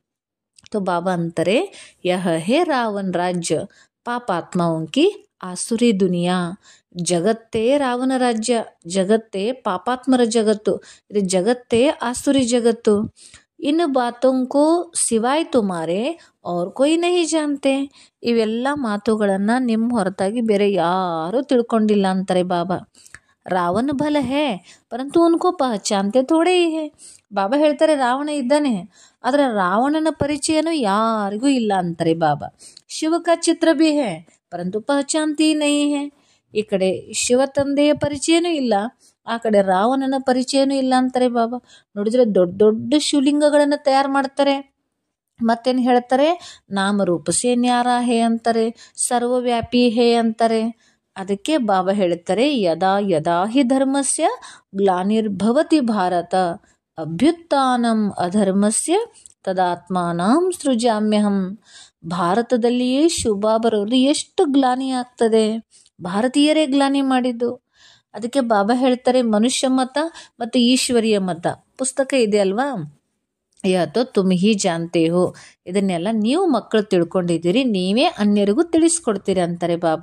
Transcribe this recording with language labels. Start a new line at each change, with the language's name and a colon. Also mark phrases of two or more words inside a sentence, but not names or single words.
Hindi: तो बाबा अंतरे यह है रावण राज्य पापात्माओं की आसुरी दुनिया.
Kannada: ಜಗತ್ತೇ ರಾವಣ ರಾಜ್ಯ, ಜಗತ್ತೇ ಪಾಪಾತ್ಮರ ಜಗತ್ತು, ಇದು ಜಗತ್ತೇ ಆಸುರಿ ಜಗತ್ತು.
Hindi: इन बातों को सिवाय तुम्हारे और कोई नहीं जानते.
Kannada: ಇವೆಲ್ಲ ಮಾತುಗಳನ್ನು ನಿಮ್ಮ ಹೊರತಾಗಿ ಬೇರೆ ಯಾರೂ ತಿಳ್ಕೊಂಡಿಲ್ಲ ಅಂತಾರೆ ಬಾಬಾ.
Hindi: रावण भल है परंतु उनको पहचानते थोड़े ही है.
Kannada: ಬಾಬಾ ಹೇಳ್ತಾರೆ, ರಾವಣ ಇದ್ದಾನೆ, ಆದರೆ ರಾವಣನ ಪರಿಚಯನೂ ಯಾರಿಗೂ ಇಲ್ಲ ಅಂತಾರೆ ಬಾಬಾ.
Hindi: शिव का चित्र भी है परंतु पहचानती नहीं है.
Kannada: ಈ ಕಡೆ ಶಿವ ತಂದೆಯ ಪರಿಚಯನೂ ಇಲ್ಲ, ಆ ಕಡೆ ರಾವಣನ ಪರಿಚಯನೂ ಇಲ್ಲ ಅಂತಾರೆ ಬಾಬಾ. ನೋಡಿದ್ರೆ ದೊಡ್ಡ ದೊಡ್ಡ ಶಿವಲಿಂಗಗಳನ್ನು ತಯಾರು ಮಾಡ್ತಾರೆ. ಮತ್ತೇನು ಹೇಳ್ತಾರೆ,
Hindi: नामरूप से न्यारा है
Kannada: ಅಂತಾರೆ,
Hindi: सर्वव्यापी है
Kannada: ಅಂತಾರೆ. ಅದಕ್ಕೆ ಬಾಬಾ ಹೇಳ್ತಾರೆ,
Sanskrit: ಯದಾ ಯದಾ ಹಿ ಧರ್ಮಸ್ಯ ಗ್ಲಾನಿರ್ಭವತಿ ಭಾರತ ಅಭ್ಯುತ್ಥಾನಂ ಅಧರ್ಮಸ್ಯ ತದಾತ್ಮಾನಾಂ ಸೃಜಾಮ್ಯಹಂ.
Kannada: ಭಾರತದಲ್ಲಿಯೇ ಶಿವಬಾಬಾ ಬರೋದು ಎಷ್ಟು ಗ್ಲಾನಿ ಆಗ್ತದೆ, ಭಾರತೀಯರೇ ಗ್ಲಾನಿ ಮಾಡಿದ್ದು. ಅದಕ್ಕೆ ಬಾಬಾ ಹೇಳ್ತಾರೆ, ಮನುಷ್ಯ ಮತ ಮತ್ತು ಈಶ್ವರಿಯ ಮತ ಪುಸ್ತಕ ಇದೆ ಅಲ್ವಾ,
Hindi: या तो तुम ही जानते हो,
Kannada: ಇದನ್ನೆಲ್ಲ ನೀವು ಮಕ್ಕಳು ತಿಳ್ಕೊಂಡಿದ್ದೀರಿ, ನೀವೇ ಅನ್ಯರಿಗೂ ತಿಳಿಸ್ಕೊಡ್ತೀರಿ ಅಂತಾರೆ ಬಾಬಾ.